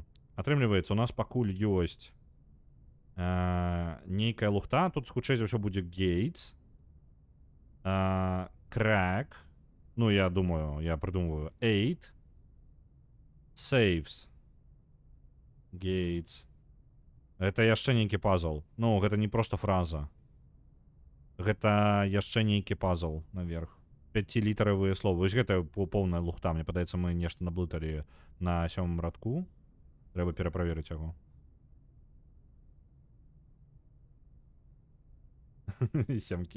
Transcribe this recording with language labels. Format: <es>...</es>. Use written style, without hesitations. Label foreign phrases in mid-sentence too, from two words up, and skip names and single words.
<be>Атрымліваецца, у нас пакуль ёсць нейкая лухта, тут хутчэй за ўсё будзе гейтс.</be> <ru>Crack. Ну, я думаю, я придумываю. 8.</ru> <en>Saves. Gates.</en> <be>Это яшчэ нейкі пазл. Ну, гэта не просто фраза. Гэта яшчэ нейкі пазл наверх. 5-літаравыя словы. Вось гэта поўная лухта. Мне падаецца, мы нешта наблыталі на 7-м радку. Трэба пераправерыць яго. Сямкі.</be>